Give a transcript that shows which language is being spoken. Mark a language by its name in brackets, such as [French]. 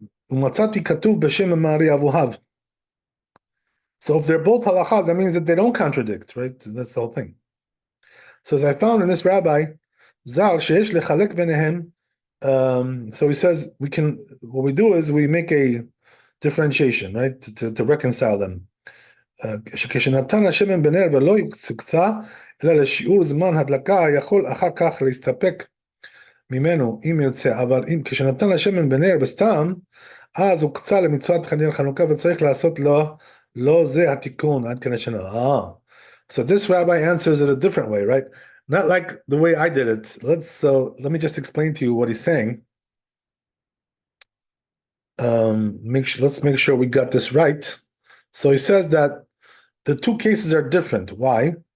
[Hebrew] ומצאתי כתוב בשם מארי אבוהב. [English] So if they're both halacha, that means that they don't contradict, right? That's the whole thing. So as I found in this rabbi, [Hebrew] Zal sheyesh lechalek benehem. [English] So he says what we do is we make a differentiation, right, to reconcile them. [Hebrew] כשנתן השמן בנר ולא יוקצה, אלא לשיעור זמן הדלקה, יכול אחר כך להסתפק ממנו אם ירצה, אבל כשנתן השמן בנר בסתם, אז הוקצה למצוות חנוכה וצריך לעשות לא זה התיקון עד כדי שנה. [English] So this rabbi answers it a different way, right? Not like the way I did it. Let me just explain to you what he's saying. Let's make sure we got this right. So he says that the two cases are different. Why?